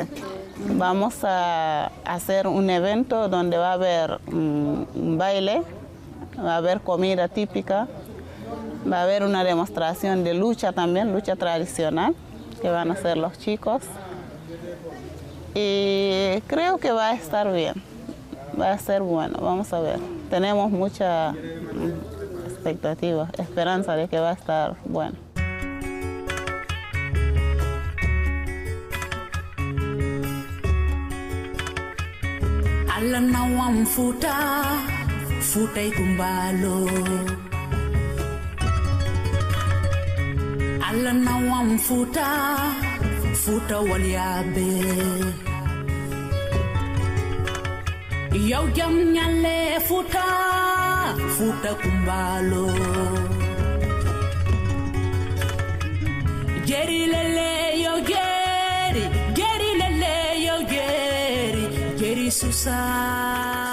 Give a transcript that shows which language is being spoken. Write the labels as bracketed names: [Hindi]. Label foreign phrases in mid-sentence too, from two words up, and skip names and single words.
[Spanish] Vamos a hacer un evento donde va a haber un baile, va a haber comida típica, va a haber una demostración de lucha también, lucha tradicional, que van a hacer los chicos. Y creo que va a estar bien, va a ser bueno, vamos a ver. Tenemos mucha expectativa, esperanza de que va a estar bueno. [Fula] Alla nawam futa ikumbalo. Alla nawam futa waliabe. Yow jam nyale futa kumbalo. Jeri lele yo jeri lele yo jeri. Jeri Susa